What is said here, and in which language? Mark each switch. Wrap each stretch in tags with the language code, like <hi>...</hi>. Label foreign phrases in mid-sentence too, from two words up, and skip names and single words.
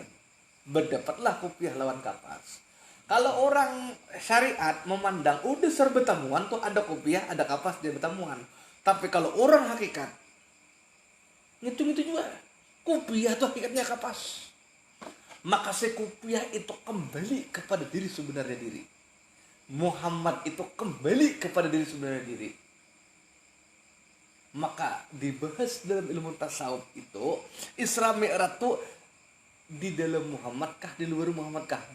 <bjn>Berdapatlah kopiah lawan kapas. Kalau orang syariat memandang udah serba bertemuan tuh ada kopiah, ada kapas dia bertemuan. Tapi kalau orang hakikat ngitung itu juga Kupiah itu hakikatnya kapas. Maka kupiah itu kembali kepada diri sebenarnya diri. Muhammad itu kembali kepada diri sebenarnya diri. Maka dibahas dalam ilmu tasawuf itu Isra Mi'raj itu di dalam Muhammad kah, di luar Muhammad kah?</bjn>